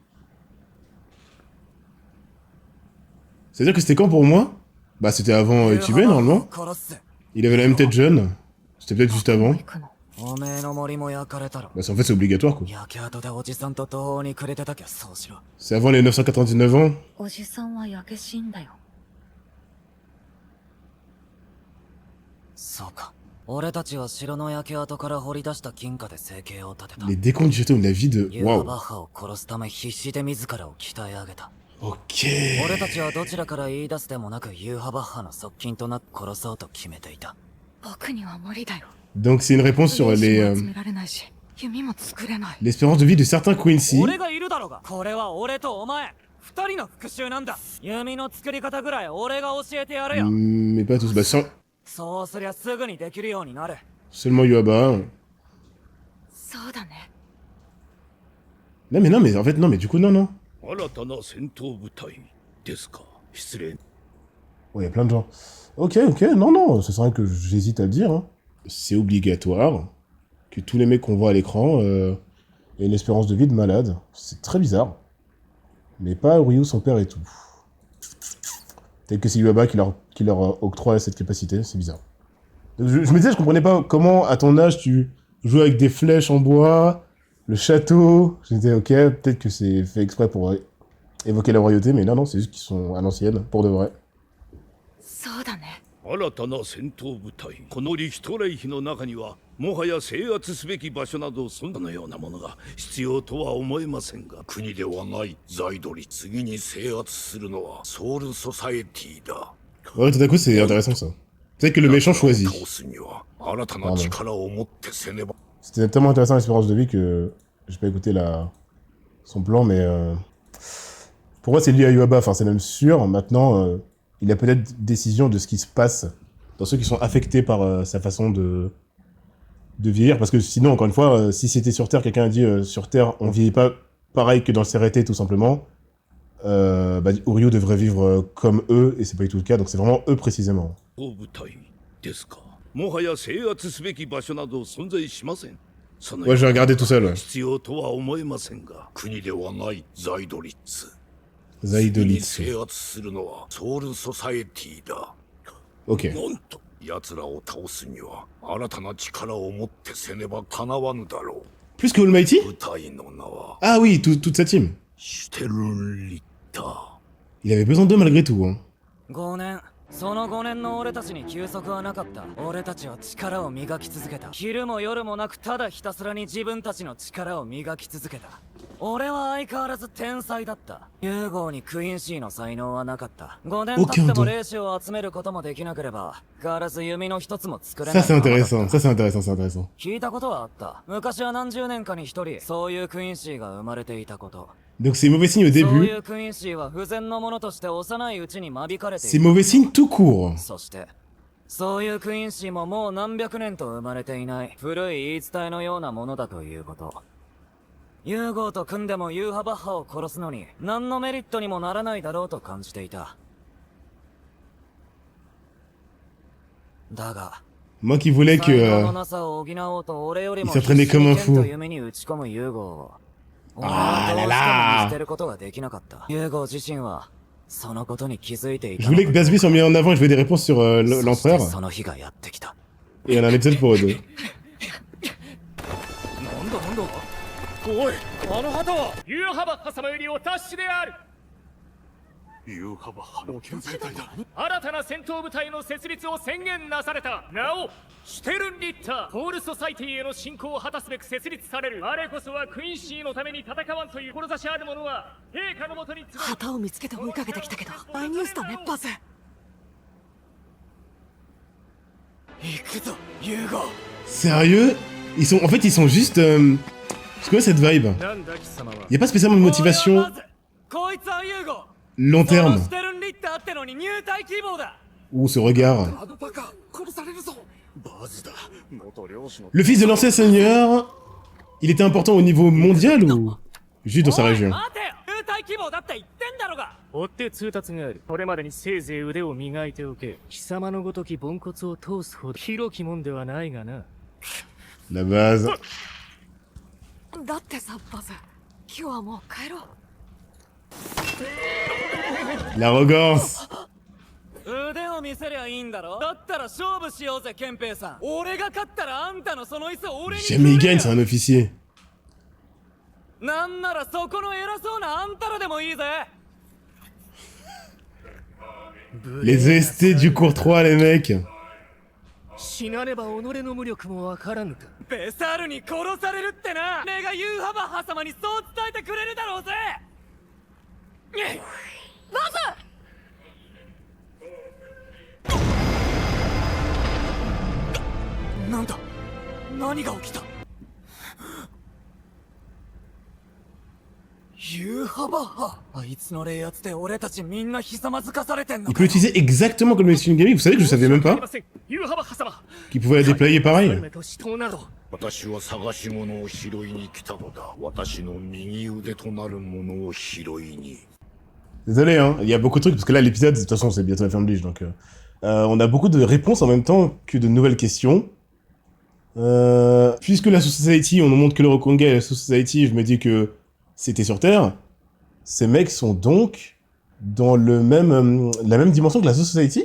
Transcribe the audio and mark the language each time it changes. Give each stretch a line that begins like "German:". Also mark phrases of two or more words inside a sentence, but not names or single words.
French: C'est-à-dire que c'était quand pour moi? Bah c'était avant Ichibei, normalement. Il avait la même tête jeune. C'était peut-être juste avant. Bah en fait c'est obligatoire quoi. C'est avant les 999 ans.
Japanese: おじさんは焼け死んだよ。そうか。俺たちは城の焼け跡から掘り出した金貨で生計を立てた。
French: Les décomptes du château, la vie de...
Japanese: ユーハ
French: Waouh.
Japanese: バッハを殺すため必死で自らを鍛え上げた。
French: Ok.
Japanese: 俺たちはどちらから言い出すでもなくユーハバッハの側近となって殺そうと決めていた。僕には無理だよ。
French: Donc c'est une réponse sur
Japanese: 兵士
French: les...
Japanese: も集められないし、弓も作れない。
French: l'espérance de vie de certains Quincy.
Japanese: 俺がいるだろうが。これは俺とお前二人の復讐なんだ。弓の作り方ぐらい俺が教えてやるよ。
French: Mais pas tous. Bah
Japanese: そうすりゃすぐにできるようになる。
French: seulement Yuaba.
Japanese: そうだね。
French: Non mais en fait non mais du coup non.
Japanese: 新たな戦闘部隊ですか。失礼。
French: Ouais, y a plein de gens. Ok, non, c'est vrai que j'hésite à le dire. Hein. C'est obligatoire que tous les mecs qu'on voit à l'écran aient une espérance de vie de malade. C'est très bizarre. Mais pas Ryu, son père et tout. Peut-être que c'est Yuaba qui leur octroie cette capacité, c'est bizarre. Donc, je me disais, je comprenais pas comment, à ton âge, tu joues avec des flèches en bois, le château. Je me disais, ok, peut-être que c'est fait exprès pour évoquer la royauté, mais non, c'est juste qu'ils sont à l'ancienne, pour de vrai.
Japanese: そうだね。新たな戦闘部隊。このリヒトレイヒの中にはもはや制圧すべき場所などそんなようなものが必要とは思えませんが、国ではない財取り。次に制圧するのはソウルソサエティだ。
French: Ouais, tout à coup, c'est intéressant ça. Peut-être que le méchant choisit.
Japanese: 倒すには新たな力を持ってせねば。
French: C'était tellement intéressant l'espérance de vie que j'ai pas écouté son plan, mais pour moi c'est lié à Yuaba, enfin c'est même sûr. Maintenant, il a peut-être décision de ce qui se passe dans ceux qui sont affectés par sa façon de vieillir, parce que sinon, encore une fois, si c'était sur Terre, quelqu'un a dit sur Terre, on vieillit pas pareil que dans le CRT tout simplement, bah, Uryu devrait vivre comme eux, et c'est pas du tout le cas, donc c'est vraiment eux précisément.
Japanese: 部隊ですか。もはや制圧すべき場所など存在しません。
French: Ouais, je vais regarder tout seul, ouais.
Japanese: 必要とは思えませんが、国ではない財取り。 Zaidolitsu. 制圧するのはソウルソサエティだ。
French: Ok.
Japanese: なんと奴らを倒すには新たな力を持ってせねばかなわぬだろ
French: Plus que Almighty?
Japanese: う。部隊の名は
French: Ah oui, toute sa team.
Japanese: シュテルンリッター。
French: Il avait besoin d'eux malgré tout, hein.
Japanese: 5年その5年の俺たちに休息はなかった。俺たちは力を磨き続けた。昼も夜もなくただひたすらに自分たちの力を磨き続けた。俺は相変わらず天才だった。ユーゴーにクイーンシーの才能はなかった。5年経っても霊視を集めることもできなければ、ガラス弓の一つも作れない。
French: Ça c'est intéressant, ça c'est intéressant, c'est intéressant.
Japanese: 聞いたことはあった。昔は何十年かに一人、そういうクイーンシーが生まれていたこと。
French: Donc c'est mauvais signe au
Japanese: そう
French: début.
Japanese: いうクイーンシーは不全のものとして幼いうちに間引かれてい
French: C'est
Japanese: る。
French: mauvais signe tout court.
Japanese: そして、そういうクイーンシーももう何百年と生まれていない古い言い伝えのようなものだということ。ユーゴーと組んでもユーハバッハを殺すのに何のメリットにもならないだろうと感じていた。だが、
French: Moi qui voulais que
Japanese: 才能のなさを補おうと俺よりも
French: il s'entraînait comme un
Japanese: 必死に剣
French: fou.
Japanese: と夢に打ち込むユーゴーを俺あはどうしてもらら見捨てることができなかった。ユーゴー自身はそのことに気づいてい
French: Je
Japanese: たの
French: voulais que Basby soit mis en avant et je voulais des réponses sur
Japanese: そして
French: l'empereur.
Japanese: その日がやってきた。
French: Et on a un épisode pour eux deux.
Japanese: なんだなんだおい、あの旗はユーハバッハ様よりお達しである。ユーハバッハの健在隊だ。新たな戦闘部隊の設立を宣言なされた。なお、シュテルンリッターホールソサイティへの侵攻を果たすべく設立される。我こそはクイーンシーのために戦わんという志ある者は陛下のもとに集う。旗を見つけて追いかけてきたけど大ニュースだねバズ。行くぞ、ユーゴー。
French: Sérieux? En fait, ils sont juste. C'est quoi cette vibe?
Japanese: なんだ貴様は。
French: Y a pas spécialement de motivation
Japanese: こいつはユーゴー。
French: long
Japanese: その
French: terme.
Japanese: シュテルンリッターってのに入隊希望だ。
French: Ou ce regard.
Japanese: あのバカ、殺されるぞ。バズだ。元領主の。
French: Le fils de l'ancien seigneur, il était important au niveau mondial ou juste dans sa
Japanese: おい
French: région?
Japanese: 待てよ、入隊希望だって言ってんだろが。追って通達がある。これまでにせいぜい腕を磨いておけ。貴様のごときポンコツを通すほど広きもんではないがな。
French: La base.
Japanese: だってさバズ、今日はもう帰ろう。
French: L'arrogance.
Japanese: 腕を見せりゃいいんだろ。だったら勝負しようぜ、ケンペイさん。俺が勝ったらあんたのその椅子を俺にくれよ。
French: Jamais il gagne, c'est un officier.
Japanese: なんならそこの偉そうなあんたらでもいいぜ。
French: Les OST du courtois, les mecs.
Japanese: 死なねば己の無力もわからぬか。ベサールに殺されるってな。俺がユーハバッハ様にそう伝えてくれるだろうぜ。バズ！なんだ、何が起きた。ユーハバッハ、あいつの霊圧で俺たちみんなひざまずかされてんの
French: Il
Japanese: か
French: peut l'utiliser exactement comme le Shinigami. Vous savez que je savais même
Japanese: すみ
French: pas
Japanese: ません、ユーハバッハ様。
French: qu'il pouvait la déployer pareil.
Japanese: 娘と死闘など。私は探し物を拾いに来たのだ。私の右腕となるものを拾いに。
French: Désolé, hein. Il y a beaucoup de trucs parce que là, l'épisode, de toute façon, c'est bientôt la fin de Bleach, donc on a beaucoup de réponses en même temps que de nouvelles questions. Puisque la Society, on ne montre que le Rokonga et la Society, je me dis que c'était sur Terre. Ces mecs sont donc dans le même, la même dimension que la Society.